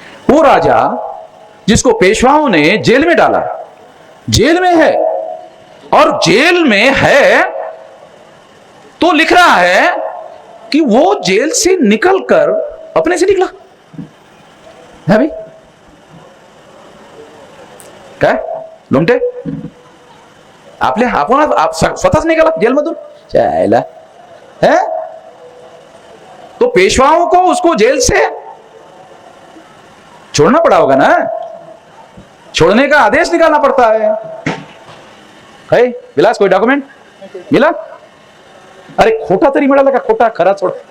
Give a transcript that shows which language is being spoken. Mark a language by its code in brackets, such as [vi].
[hi] वो राजा जिसको पेशवाओं ने जेल में डाला, जेल में है, और जेल में है तो लिख रहा है कि वो जेल से निकलकर अपने से निकला है भाई। [mr] काय लोमटे आपले आपण आप स्वतःच निघाला जेलमधून चायला है? [hi] तो पेशवाओं को उसको जेल से छोड़ना पड़ा होगा ना, छोड़ने का आदेश निकालना पड़ता है विलास कोई डॉक्यूमेंट मिला? [mr] अरे खोटा तरी मिळाला का? खोटा खरा [hi] छोड़।